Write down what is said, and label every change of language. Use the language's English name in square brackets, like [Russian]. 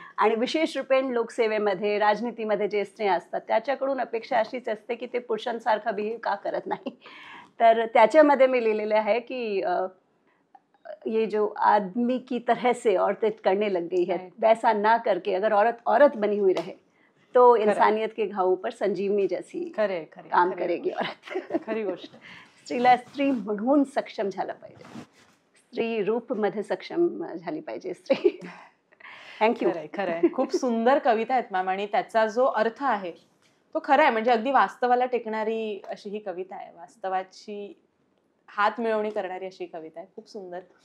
[Marathi] आणि विशेष रूपेण लोकसेवेमध्ये, राजनीतीमध्ये जे स्त्रिया असतात त्याच्याकडून अपेक्षा अशीच असते की ते पुरुषांसारखा बिहेव का करत नाही. तर त्याच्यामध्ये मी लिहिलेले आहे की [Hindi] ये जो आदमी की तरह से औरतें करने लग गई है, वैसा ना करके अगर औरत बनी हुई रहे तो इंसानियत के घावों पर संजीवनी जैसी काम करेगी औरत. [Marathi] खरी गोष्ट. स्त्रीला स्त्री म्हणून सक्षम झालं पाहिजे, स्त्री रूपमध्ये सक्षम झाली पाहिजे स्त्री. [English] Thank you. [Marathi] खरंय. खूप सुंदर कविता आहेत मॅम, आणि त्याचा जो अर्थ आहे तो खरा आहे. म्हणजे अगदी वास्तवाला टेकणारी अशी ही कविता आहे, वास्तवाची हात मिळवणी करणारी अशी कविता आहे. खूप सुंदर.